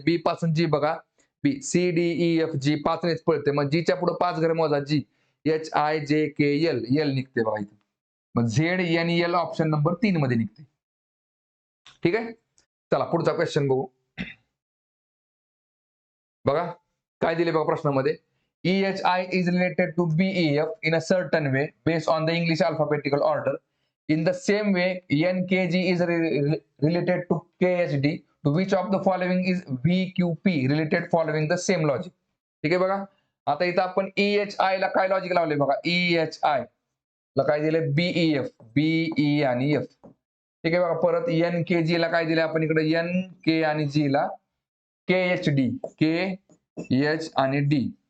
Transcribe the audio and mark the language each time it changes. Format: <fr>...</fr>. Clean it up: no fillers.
<mr>बी पासून जी बघा BCDEFG, 5 नेच पडते. मग जीच्या पुढे 5 घर मोजा GHIJKL, एल निघते बघा इथे. मग ZNEL ऑप्शन नंबर 3 मध्ये निघते. ठीक आहे, चला पुढचा क्वेश्चन बघू. बघा काय दिले बघा प्रश्नामध्ये,</mr> <en>EHI is related to BEF in a certain way based on the English alphabetical order. In the same way, NKG is related to KHD. To which of the following is VQP related following the same logic?</en> <mr>ठीक आहे बघा. आता इथं आपण EHI ला काय logic लावले बघा, EHI ला काय दिले BEF, BE आणि F. ठीक आहे बघा. परत NKG ला काय दिले आपण इकडे NK आणि G ला KHD, KH आणि D.</mr>